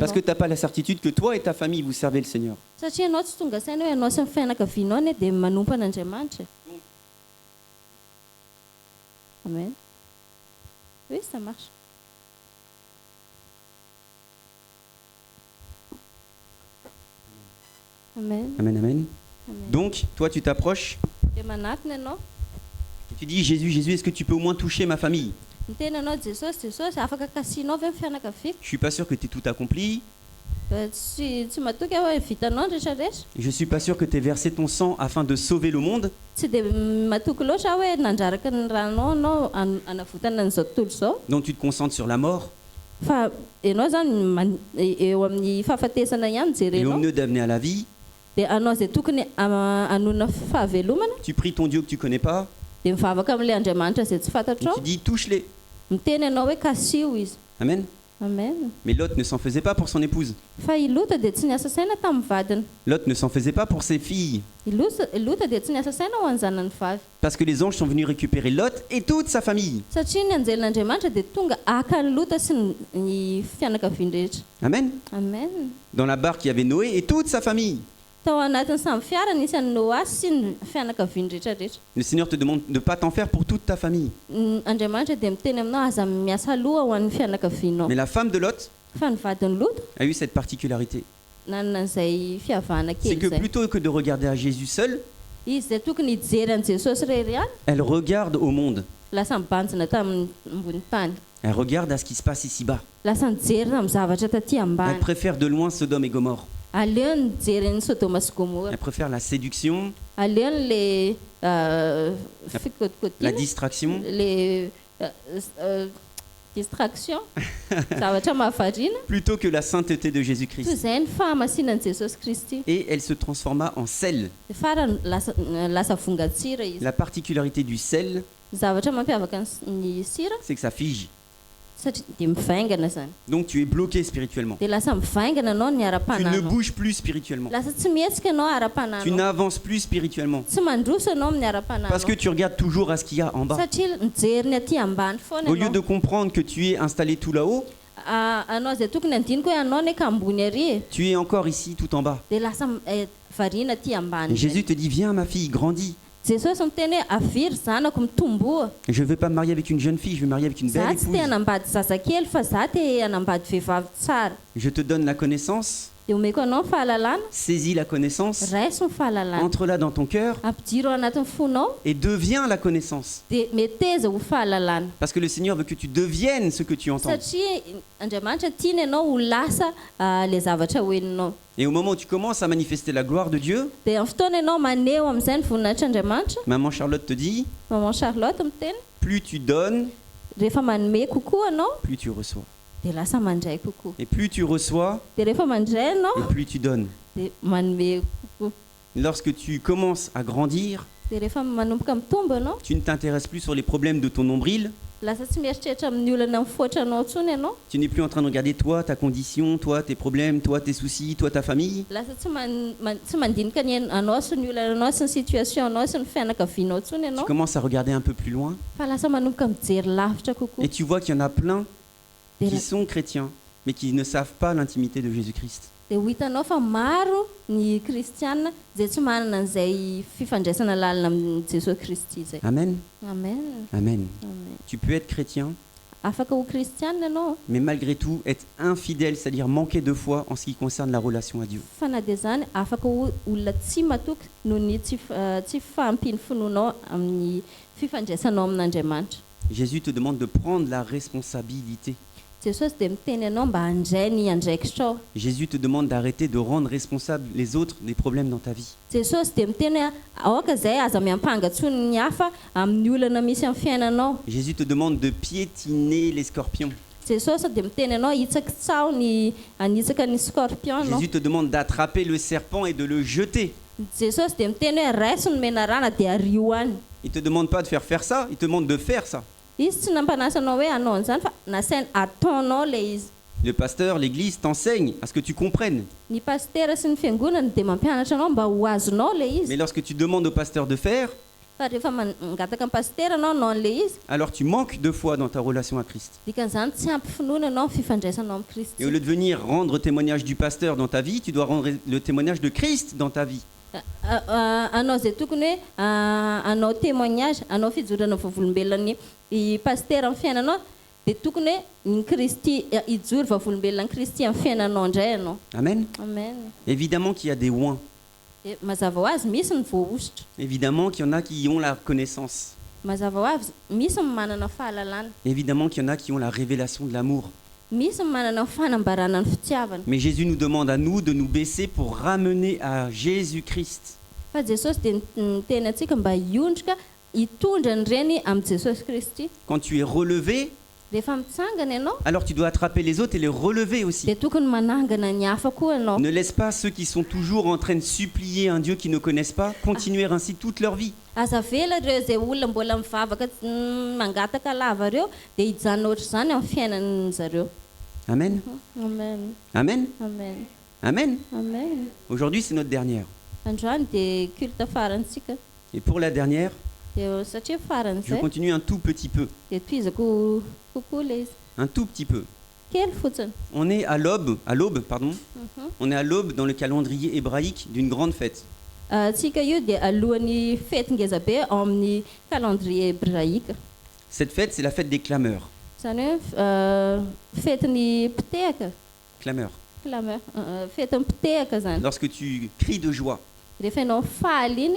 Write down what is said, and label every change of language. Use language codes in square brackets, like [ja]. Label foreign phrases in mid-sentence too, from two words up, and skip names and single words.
[fr] Parce que [mg] ianao. [fr] tu n'as pas la certitude que toi et ta famille, vous servez le Seigneur. [mg] Satria ianao tsy tonga saina hoe ianao sy ny fianakavianao ne dia manompo an'Andriamanitra. [fr] Amen. Oui, ça marche. Amen. Amen, amen. Amen. Donc, toi, tu t'approches [mg] Dia manatona ianao. [fr] et tu dis, Jésus, Jésus, est-ce que tu peux au moins toucher ma famille? [mg] Miteny anao Jesosy afaka kasihinao ve ny fianakaviako? [fr] Je suis pas sûr que tu aies tout accompli. [mg] Tsy matoky aho hoe vitanao ny rehetrarehetra. [fr] Je suis pas sûr que tu aies versé ton sang afin de sauver le monde. [mg] Tsy dia matoky loatra aho hoe nandraraka ny ranonao anao anavotana an'izao tontolo izao. [fr] Donc, tu te concentres sur la mort [mg] Fa ianao zany eo amin'ny fahafatesana ihany [fr] et au [mg] jerenao. [fr] lieu d'amener à la vie, [mg] Dia anao izay tokony hanona fahavelomana [fr] tu pries ton Dieu que tu connais pas [mg] dia mivavaka amin'ilay Andriamanitra izay tsy [fr] et [mg] fantatrao. [fr] tu dis, touche-les. [mg] Miteny ianao hoe kasio izy. Amen. Amen. [fr] Mais Lot ne s'en faisait pas pour son épouse. [mg] Fa i Lota dia tsy niasa saina tamin'ny vadiny. [fr] Lot ne s'en faisait pas pour ses filles. [mg] I Lota dia tsy niasa saina ho an'ny zanany vavy. [fr] Parce que les anges sont venus récupérer Lot et toute sa famille. [mg] Satria ny anjelin'Andriamanitra dia tonga aka ny Lota sy ny fianakaviany rehetra. Amen. Amen. [fr] Dans la barque, il y avait Noé et toute sa famille. [mg] Tao anatin'ny samy fiara nisy an'ny Noa sy ny fianakaviany rehetrarehetra. [fr] Le Seigneur te demande de ne pas t'en faire pour toute ta famille. [mg] Andriamanitra dia miteny aminao aza miasa loha ho an'ny fianakavianao. [fr] Mais la femme de Lot [mg] Fa ny vadiny Lota [fr] a eu cette particularité. [mg] nanana an'izay fihavahana [fr] C'est [mg] kely [fr] que [mg] izay. [fr] plutôt que de regarder à Jésus seul, [mg] Izy dia tokony hijery an'i Jesosy rery ihany. [fr] elle regarde au monde. [mg] Lasa mibanjina tamin'ny ambony tany. [fr] Elle regarde à ce qui se passe ici-bas. [mg] Lasa nijery amin'ny zavatra taty [fr] Elle [mg] ambany. [fr] préfère de loin Sodome et Gomorre. [mg] Aleony nijery ny Sodoma sy Gomora. [fr] Elle préfère la séduction, [mg] Aleony le [fr] la [mg] fikotikotiana, [fr] distraction, le distraction, [mg] zavatra mahavariana. [fr] plutôt que la sainteté de [mg] Toy [fr] Jésus-Christ. [mg] izay ny fahamasinan'i Jesosy Kristy. [fr] Et elle se transforma en sel. [mg] Dia farany lasa vongatsira izy. [fr] La particularité du sel, [mg] Zavatra mampiavaka ny sira [fr] c'est que ça fige. [mg] satria dia mivaingana zany. [fr] Donc tu es bloqué spirituellement. [mg] Dia lasa mivaingana anao ny [fr] Tu ne [mg] ara-pananao. [fr] bouges plus spirituellement. [mg] Lasa tsy mihetsika anao [fr] Tu [mg] ara-pananao. [fr] n'avances plus spirituellement. [mg] Tsy mandroso anao amin'ny ara-pananao. [fr] Parce que tu regardes toujours à ce qu'il y a en bas. [mg] Satria mijery ny aty ambany foana [fr] Au lieu de [mg] anao. [fr] comprendre que tu es installé tout là-haut, [mg] Anao izay tokony andiniko hoe anao neka ambony ary [fr] tu es encore ici tout en bas. [mg] dia lasa variana aty ambany. [fr] Et Jésus te dit, viens ma fille, grandis. [mg] Jesosy miteny hoe aviry zanako mitomboa. [fr] Je ne vais pas me marier avec une jeune fille, je vais me marier avec une [mg] Za [fr] belle [mg] tsy te [fr] épouse. [mg] hanambady zazakely fa za te hanambady vehivavy tsara. [fr] Je te donne la connaissance, [mg] Dia omeko anao ny fahalalana. [fr] saisis la connaissance, [mg] Raiso ny fahalalana. [fr] entre-la dans ton cœur [mg] Ampidiro ao anatin'ny fonao [fr] et deviens la connaissance. [mg] dia meteza ho fahalalana. [fr] Parce que le Seigneur veut que tu deviennes ce que tu entends. [mg] Satria Andriamanitra tiany ianao ho lasa le zavatra hoeninao. [fr] Et au moment où tu commences à manifester la gloire de Dieu, [mg] Dia amin'ny fotoana ianao maneho amin'izay ny voninahitr'Andriamanitra. [fr] maman Charlotte te dit, [mg] Maman Charlotte miteny [fr] plus tu donnes, [mg] rehefa manome kokoa anao [fr] plus tu reçois. [mg] dia lasa mandray kokoa. [fr] Et plus tu reçois, [mg] Dia rehefa mandray [fr] et [mg] anao [fr] plus tu donnes. [mg] dia manome kokoa. [fr] Lorsque tu commences à grandir, [mg] dia rehefa manomboka mitombo ianao [fr] tu ne t'intéresses plus sur les problèmes de ton nombril. [mg] lasa tsy mieritreritra amin'ny olana mifoatra anao ntsony ianao [fr] Tu n'es plus en train de regarder toi, ta condition, toi, tes problèmes, toi, tes soucis, toi, ta famille. [mg] lasa tsy mandinika ny anao sy ny olana anao sy ny situation anao sy ny fianakavianao ntsony [fr] Tu [mg] ianao [fr] commences à regarder un peu plus loin [mg] fa lasa manomboka mijery lavitra kokoa [fr] et tu vois qu'il y en a plein [mg] dia [fr] qui sont chrétiens, mais qui ne savent pas l'intimité de Jésus-Christ. [mg] ho hitanao fa maro ny kristiana zay tsy manana an'izay fifandraisana lalina amin'ny jesosy kristy zay Amen. amen Amen. amen [fr] Tu peux être chrétien, [mg] afaka ho kristiana ianao [fr] mais malgré tout être infidèle, c'est-à-dire manquer de foi en ce qui concerne la relation à Dieu. [mg] fa na dia zany afaka olona tsy matoky noho ny tsy fahampiny finoanao amin'ny fifandraisanao amin'Andriamanitra. [fr] Jésus te demande de prendre la responsabilité. [mg] Jesosy dia miteny ianao mba handray ny andraikitrao. [fr] Jésus te demande d'arrêter de rendre responsables les autres des problèmes dans ta vie. [mg] Jesosy dia miteny aoka izay aza miampangatsony ny hafa amin'ny olana misy amin'ny fiainanao. [fr] Jésus te demande de piétiner les scorpions. [mg] Jesosy dia miteny ianao hitsaka tsao ny anitsaka ny scorpion no. [fr] Jésus te demande d'attraper le serpent et de le jeter. [mg] Jesosy dia miteny hoe raiso ny menarana dia arioany. [fr] Il te demande pas de faire ça, il te demande de faire ça. [mg] Izy tsy nampanasanao hoe hanao an'izany fa nasainy ataonao ilay izy. [fr] Le pasteur, l'église t'enseigne à ce que tu comprennes. [mg] Ny pastera sy ny fiangonana dia mampianatra anao mba ho azonao ilay izy. [fr] Mais lorsque tu demandes au pasteur de faire, [mg] Fa rehefa mangataka ny pastera anao an'ilay izy, [fr] alors tu manques de foi dans ta relation à Christ. [mg] dikan'izany tsy ampy finoana anao fifandraisanao amin'ny Kristy. [fr] Et au lieu de venir rendre témoignage du pasteur dans ta vie, tu dois rendre le témoignage de Christ dans ta vie. [mg] Anao zay tokony hoe anao témoignage, anao fijorana vavolombelona ny pastera amin'ny fiainanao dia tokony hoe ny Kristy hijory vavolombelona ny Kristy amin'ny fiainanao indray ianao. Amen. Amen. [fr] Évidemment qu'il y a des oins. [mg] Dia mazava ho azy misy ny voaositra. [fr] Évidemment qu'il y en a qui ont la connaissance. [mg] Mazava ho azy misy ny manana fahalalana. [fr] Évidemment qu'il y en a qui ont la révélation de l'amour. [mg] Misy ny manana fanambarana ny fitiavana. [fr] Mais Jésus nous demande à nous de nous baisser pour ramener à Jésus-Christ. [mg] Fa Jesosy dia niteny antsika mba hiondrika hitondra ny reny amin'ny Jesosy Kristy. [fr] Quand tu es relevé, [mg] Rehefa mitsangana ianao [fr] alors tu dois attraper les autres et les relever aussi. [mg] dia tokony manangana ny hafa koa ianao. [fr] Ne laisse pas ceux qui sont toujours en train de supplier un Dieu qu'ils ne connaissent pas continuer ainsi toute leur vie. [mg] Aza vela ireo izay olona mbola mivavaka mangataka lava ireo dia hijanona ohatr'izany amin'ny fiainan'ny zareo. Amen. Amen. Amen. Amen. Amen. Amen. [fr] Aujourd'hui, c'est notre dernière. [mg] Androany dia culte farantsika [fr] Et pour la dernière, [mg] dia satria [fr] je [mg] faran'izay [fr] continue un tout petit peu. [mg] dia toizako kokoa ilay izy. [fr] Un tout petit peu. [mg] Kely fotsiny. [fr] On est à l'aube, pardon. On est à l'aube dans le calendrier hébraïque d'une grande fête. [mg] Tsika io dia alohan'ny fety ngeza be ao amin'ny [fr] calendrier hébraïque. Cette fête, c'est la fête des clameurs. [mg] Zany hoe fetin'ny mpitehaka. [fr] Clameurs. Clameur. [mg] Fetin'ny mpitehaka zany. [fr] Lorsque tu cries de joie, [mg] Rehefa ianao faly iny,